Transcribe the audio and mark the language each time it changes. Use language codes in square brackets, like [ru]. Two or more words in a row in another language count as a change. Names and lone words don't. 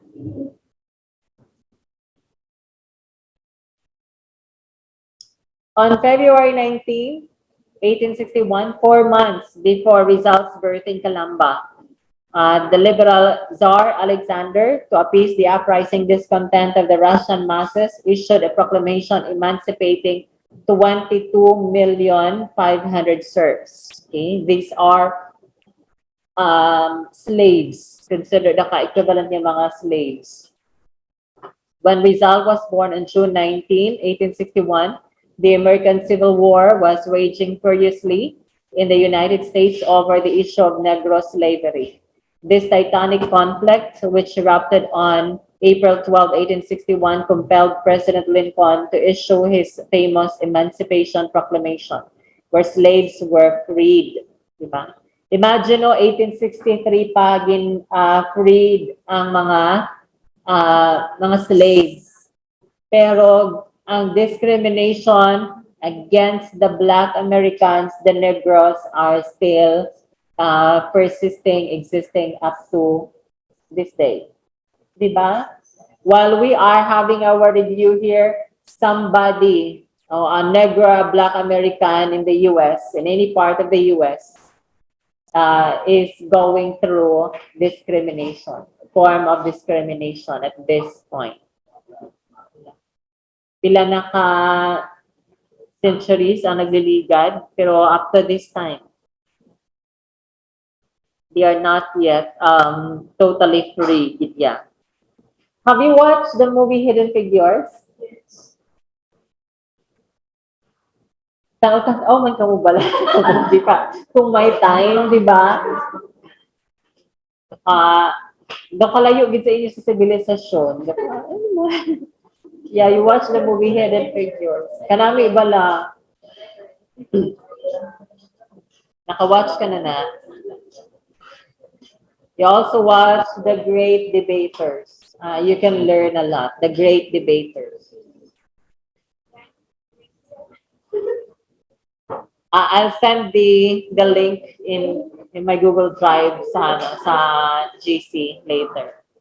[en] On February 19, 1861, 4 months before Rizal's birth in Calamba, the liberal Tsar Alexander, to appease the uprising discontent of the Russian masses, issued a proclamation emancipating 22,500,000 serfs. Okay? These are slaves, considered the equivalent [tl] ng mga [en] slaves. When Rizal was born on June 19, 1861, the American Civil War was raging furiously in the United States over the issue of Negro slavery. This titanic conflict, which erupted on April 12, 1861, compelled President Lincoln to issue his famous Emancipation Proclamation, where slaves were freed. Diba? [hil] Imagine, no, 1863 pa freed ang mga slaves. Pero ang [en] discrimination against the Black Americans, the Negroes, are still existing up to this day. Diba? While we are having our review here, somebody, a Negro, a Black American in the US, in any part of the US, is going through discrimination, form of discrimination at this point. [hil] Pila na ka centuries ang nagliligad, pero [en] up to this time, they are not yet totally free. Yeah. Have you watched the movie Hidden Figures? [hil] Oh, man ka mo bala. Di pa. Kung may time, di ba? Doon kalayo gid sa inyo sa sibilisasyon. [en] Yeah, you watch the movie Hidden Figures. [hil] Kanami bala. Naka-watch ka na. [en] You also watch The Great Debaters. You can learn a lot. The Great Debaters. I'll send the link in my Google Drive sa GC later.